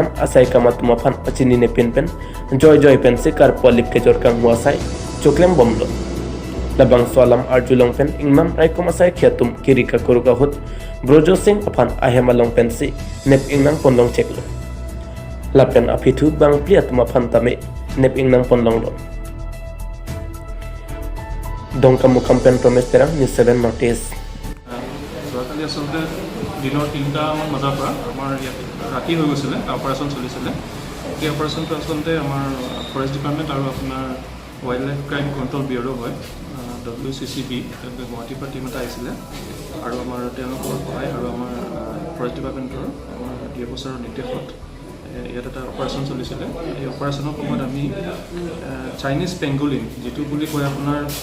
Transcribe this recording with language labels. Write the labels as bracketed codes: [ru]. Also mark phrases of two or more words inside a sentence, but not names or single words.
[mjw] asai kamatuma phan achini ne pen joy pen se kar polip ke jor kang huasai choklem bomlo labang solam arjulong pen ingnam rai kom asai khiatum kirika kuruka hut Brojo Singh aphan ahemalong pen se nep ingnang ponlong cheklo lapen apithu bang pliatuma phan tame nep ingnang ponlong lo Dongka mukam pen promes terang ni 7 martes. [as] যোৱাকালি আচলতে দিনৰ 3টামান বজাৰ পৰা আমাৰ ইয়াত ৰাতি হৈ গৈছিলে অপাৰেশ্যন চলিছিলে এই অপাৰেশ্যনটো আচলতে আমাৰ [en] forest department [as] আৰু আপোনাৰ ৱাইল্ড লাইফ ক্ৰাইম কণ্ট্ৰল ব্যুৰ' হয় WCCB গুৱাহাটীৰ পৰা টীম এটা আহিছিলে আৰু আমাৰ তেওঁলোকৰ সহায় আৰু আমাৰ [en] forest departmentৰ [as] আমাৰ DFO ছাৰৰ নিৰ্দেশত ইয়াত এটা অপাৰেশ্যন চলিছিলে এই অপাৰেশ্যনৰ সময়ত আমি [en] Chinese pangolin [as] যিটো বুলি কয় আপোনাৰ